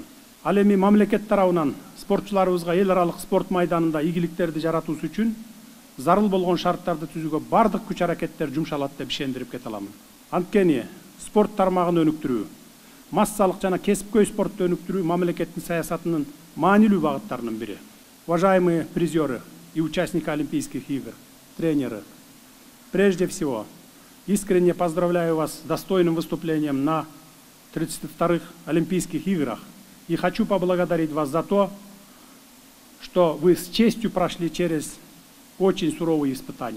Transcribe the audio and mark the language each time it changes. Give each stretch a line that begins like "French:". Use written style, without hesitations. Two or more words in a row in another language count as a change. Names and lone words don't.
Kyrgyz: Ал эми мамлекет тарабынан спортчуларыбызга эл аралык спорт майданында ийгиликтерди жаратуусу үчүн зарыл болгон шарттарды түзүүгө бардык күч аракеттер жумшалат деп ишендирип кете аламын. Анткени спорт тармагын өнүктүрүү, массалык жана кесипкөй спортту өнүктүрүү мамлекеттин саясатынын маанилүү багыттарынын бири.
Russian: Уважаемые призеры и участники Олимпийских игр, тренеры, прежде всего, искренне поздравляю вас с достойным выступлением на 32-х Олимпийских играх и хочу поблагодарить вас за то, что вы с честью прошли через очень суровые испытания.